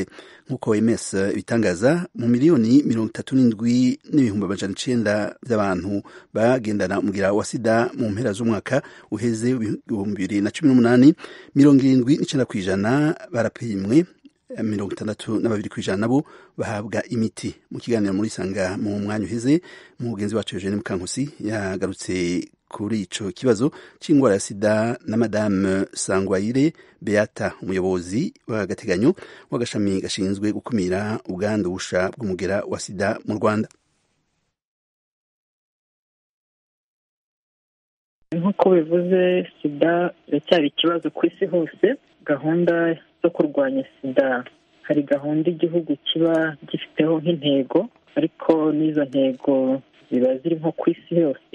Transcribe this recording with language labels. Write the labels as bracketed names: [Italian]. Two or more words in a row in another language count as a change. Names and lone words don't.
[Rundi] Nk'uko OMS bitangaza, mu miliyoni 37,900 by'abantu bagendana umugera wa sida mu mpera z'umwaka uheze 2018, 79% barapimwe, 62% nabo bahabwa imiti. Mu kiganiro muri Sanga mu mwanya uheze, mugenzi wacu Eugene Mukankusi yagarutse kuri ico kibazo c'ingwara ya sida na Madame Sangwayire Beata, [Kinyarwanda] umuyobozi w'agateganyo w'agashami gashinzwe gukumira ubwandu busha bw'umugera wa sida mu Rwanda. Nk'uko bivuze, sida iracyari ikibazo ku isi hose. Gahunda zo kurwanya sida, hari gahunda igihugu kiba gifiteho nk'intego, ariko n'izo ntego ziba ziri nko ku isi yose.